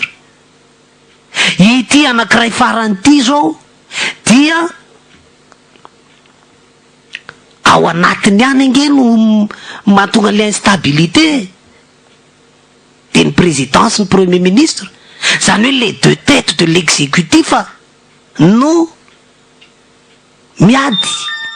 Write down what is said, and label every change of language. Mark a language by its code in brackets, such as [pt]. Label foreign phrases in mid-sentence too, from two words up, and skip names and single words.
[mg] Ity anankiray faran'ity zao dia ao anatiny any ange no mahatonga le instabilité de ny présidence ny [fr] premier ministre, [mg] zany hoe [fr] les deux têtes de l'exécutif [mg] no miady.